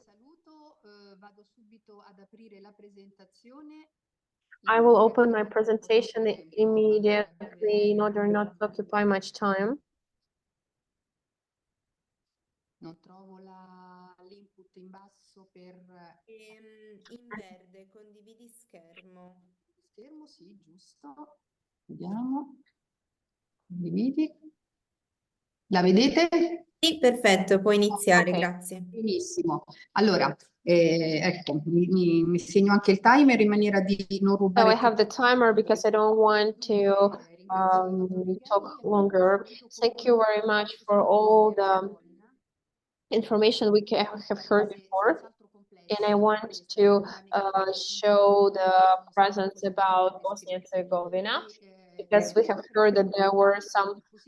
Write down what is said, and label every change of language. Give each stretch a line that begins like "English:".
Italian: Saluto, vado subito ad aprire la presentazione.
English: I will open my presentation immediately in order not to occupy much time.
Italian: Non trovo l'input in basso per In verde, condividi schermo. schermo, sì, giusto. Vediamo. Condividi. La vedete? Sì, perfetto, puoi iniziare, Ok. grazie. Benissimo. Allora, ecco, mi segno anche il timer in maniera di non So rubare
English: I have the timer because I don't want to talk longer. Thank you very much for all the information we have heard before. And I want to show the presence about Bosnia and Herzegovina, because we have heard that there were some